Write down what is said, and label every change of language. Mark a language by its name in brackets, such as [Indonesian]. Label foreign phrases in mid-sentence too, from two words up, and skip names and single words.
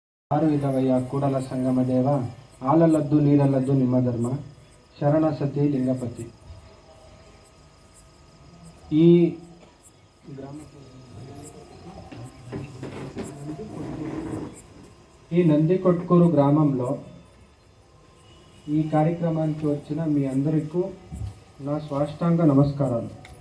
[Kannada] ಆರು ಇಲ್ಲವಯ್ಯ ಕೂಡಲ ಸಂಗಮ ದೇವ ಹಾಲಲ್ಲದ್ದು ನೀರಲ್ಲದ್ದು ನಿಮ್ಮ ಧರ್ಮ ಶರಣ ಸತಿ ಲಿಂಗಪತಿ. [Telugu] ఈ నందికొట్కూరు గ్రామంలో ఈ కార్యక్రమానికి వచ్చిన మీ అందరికీ నా సాష్టాంగ నమస్కారాలు.